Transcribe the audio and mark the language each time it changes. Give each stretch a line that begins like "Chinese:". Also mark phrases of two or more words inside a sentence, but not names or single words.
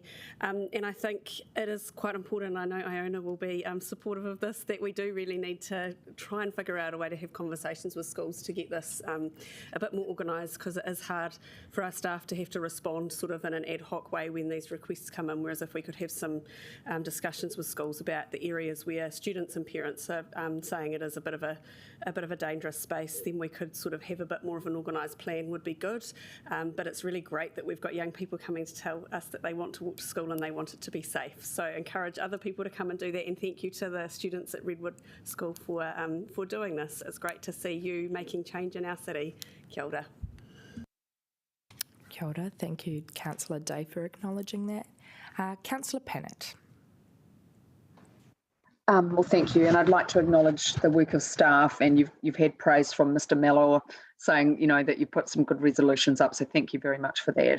English: And I think it is quite important, I know Iona will be supportive of this, that we do really need to try and figure out a way to have conversations with schools to get this a bit more organised, because it is hard for our staff to have to respond sort of in an ad hoc way when these requests come in, whereas if we could have some discussions with schools about the areas where students and parents are saying it is a bit of a dangerous space, then we could sort of have a bit more of an organised plan would be good. But it's really great that we've got young people coming to tell us that they want to walk to school and they want it to be safe. So encourage other people to come and do that, and thank you to the students at Redwood School for doing this. It's great to see you making change in our city.
Māori: Kia ora. Kia ora.
English: Thank you, Councillor Day, for acknowledging that. Councillor Pennant. Well, thank you, and I'd like to acknowledge the work of staff, and you've had praise from Mr. Mellor saying, you know, that you put some good resolutions up, so thank you very much for that.